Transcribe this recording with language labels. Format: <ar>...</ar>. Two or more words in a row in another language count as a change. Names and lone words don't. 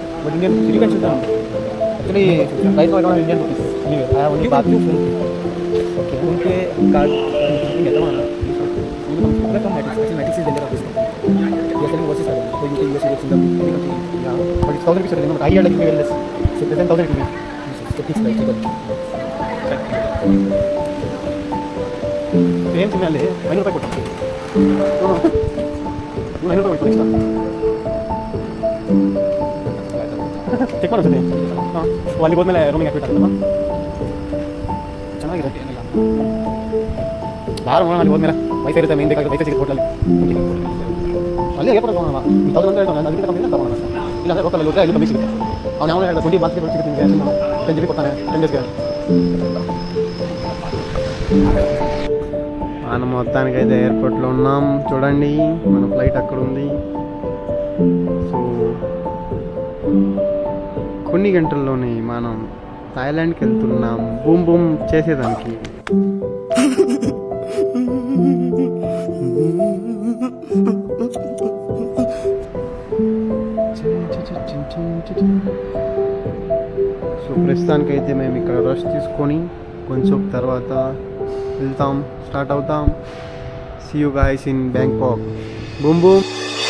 <en>But Indian rupees, you can choose them. Actually, right now I don't have Indian rupees. Anyway, I have only You can baht. do phone pay. Okay. phone pay card. You get them, huh? Like from Matix. Actually, Matix is vendor of this company. We are selling overseas card. So you can use it in the country. Yeah. But it's 1,000 rupees. Remember, I heard like very less. So less than 1,000 it will be. So fixed price.</en> <te>ఏం తినాలి 5 రూపాయలు కొట్టాం 5 రూపాయలు కొట్టు</te> <kn>ಚೆಕ್ ಮಾಡೋದು ಹಾಂ ಅಲ್ಲಿಗೆ ಹೋದ್ಮೇಲೆ ರೂಮಿಗೆ ಹಾಕ್ಬಿಟ್ಟಾರಲ್ಲ ಚೆನ್ನಾಗಿರುತ್ತೆ ಯಾರು ನೋಡೋಣ ಅಲ್ಲಿ ಹೋದ್ಮೇಲೆ ವೈಫೈ ಇರುತ್ತೆ ಮೇನ್ ಬೇಕಾಗುತ್ತೆ ವೈಫೈ ಸಿಗುತ್ತೆ ಹೋಟೆಲ್ ಅಲ್ಲಿ ಹೇಗೆ ತಗೋಣ 1,000 ಅಂತ ಅದಕ್ಕೆ ತಗೊಂಡಿಲ್ಲ ತಗೋಣ ಇಲ್ಲ ಅಂದರೆ ಹೋಟೆಲ್ ಹೋದರೆ ಅಲ್ಲಿ ಕಮ್ಮಿ ಸಿಗುತ್ತೆ ಅವ್ನು ಯಾವ ಹೇಳಿದ 20 ಬಾಸ್ಗೆ ಸಿಗುತ್ತೆ ನಿಮಗೆ 10 GB ಕೊಡ್ತಾನೆ 10 ಡೇಸ್ಗೆ</kn> <te>మనం మొత్తానికైతే ఎయిర్పోర్ట్లో ఉన్నాం చూడండి మన ఫ్లైట్ అక్కడ ఉంది సో కొన్ని గంటల్లోనే మనం థాయిలాండ్కి వెళ్తున్నాం బూమ్ బూమ్ చేసేదానికి సో ప్రస్తుతానికైతే మేము ఇక్కడ రెస్ట్ తీసుకొని కొంచెం తర్వాత వెళ్తాం స్టార్ట్ అవుతాం.</te> <en>See you guys in Bangkok. Boom boom.</en>